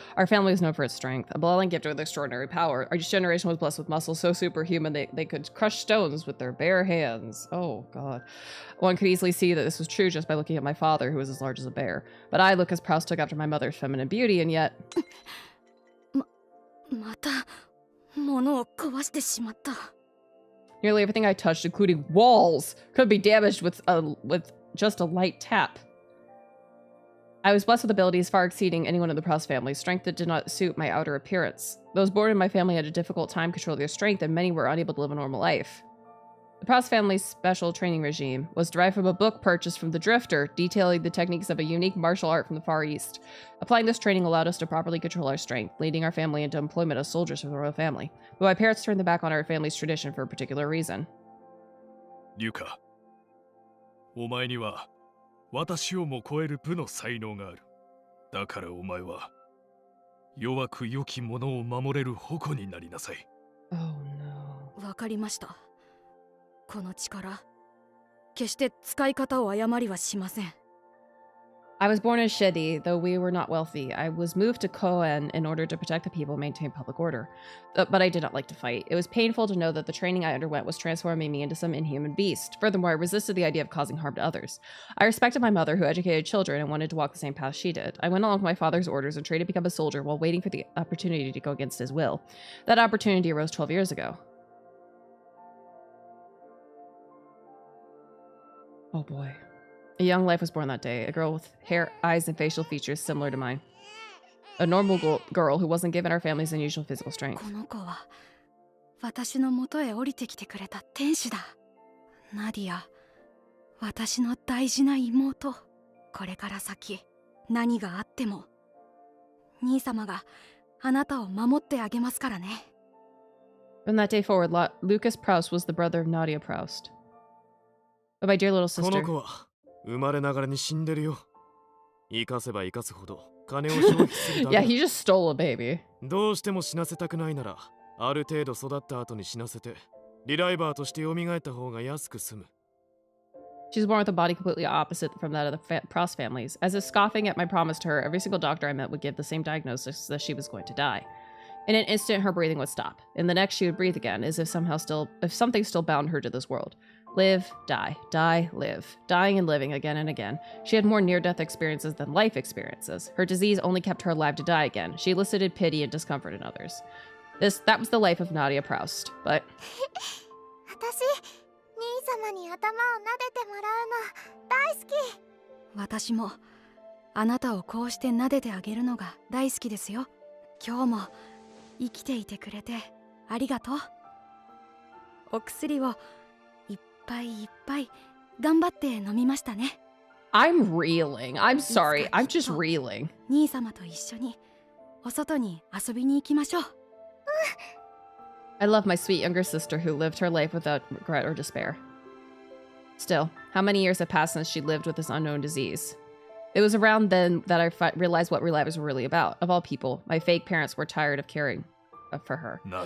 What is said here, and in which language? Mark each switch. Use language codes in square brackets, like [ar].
[en] Our family was known for its strength, a bloodline gift with extraordinary power. Our generation was blessed with muscles so superhuman they could crush stones with their bare hands. Oh god. One could easily see that this was true just by looking at my father, who was as large as a bear. But I, Lucas Proust, took after my mother's feminine beauty, and yet... [ja] また物を壊してしまった。 [en] Nearly everything I touched, including walls, could be damaged with just a light tap. I was blessed with abilities far exceeding anyone in the Proust family, strength that did not suit my outer appearance. Those born in my family had a difficult time controlling their strength, and many were unable to live a normal life. The Proust family's special training regime was derived from a book purchased from the Drifter, detailing the techniques of a unique martial art from the Far East. Applying this training allowed us to properly control our strength, leading our family into employment as soldiers for the royal family. But my parents turned their back on our family's tradition for a particular reason. [ja] リュカ、お前には私をも超える武の才能がある。だからお前は弱く良き者を守れる矛になりなさい。 [en] Oh no. [ja] わかりました。この力、決して使い方を誤りはしません。 [en] I was born in Shedi, though we were not wealthy. I was moved to Koen in order to protect the people and maintain public order. But I did not like to fight. It was painful to know that the training I underwent was transforming me into some inhuman beast. Furthermore, I resisted the idea of causing harm to others. I respected my mother, who educated children and wanted to walk the same path she did. I went along with my father's orders and trained to become a soldier while waiting for the opportunity to go against his will. That opportunity arose 12 years ago. Oh boy. A young life was born that day, a girl with hair, eyes, and facial features similar to mine. A normal girl who wasn't given our family's unusual physical strength. [ja] この子は私の元へ降りてきてくれた天使だ。ナディア、私の大事な妹。これから先、何があっても、兄様があなたを守ってあげますからね。 [en] From that day forward, Lucas Proust was the brother of Nadia Proust. But my dear little sister. [ja] この子は生まれながらに死んでるよ。生かせば生かすほど金を消費するだけ。 [en] Yeah, he just stole a baby. [ja] どうしても死なせたくないなら、ある程度育った後に死なせて、リライバーとして蘇った方が安く済む。 [en] She was born with a body completely opposite from that of the Proust families. As if scoffing at my promise to her, every single doctor I met would give the same diagnosis that she was going to die. In an instant, her breathing would stop. In the next, she would breathe again, as if something still bound her to this world. Live, die, die, live. Dying and living again and again. She had more near-death experiences than life experiences. Her disease only kept her alive to die again. She elicited pity and discomfort in others. That was the life of Nadia Proust, but... [ja] 兄様に頭を撫でてもらうの大好き。私もあなたをこうして撫でてあげるのが大好きですよ。今日も生きていてくれてありがとう。お薬をいっぱいいっぱい頑張って飲みましたね。 [en] I'm reeling. I'm sorry. I'm just reeling. [ja] 兄様と一緒にお外に遊びに行きましょう。 [en] I love my sweet younger sister who lived her life without regret or despair. Still, how many years have passed since she lived with this unknown disease? It was around then that I realized what relivers were really about. Of all people, my fake parents were tired of caring for her.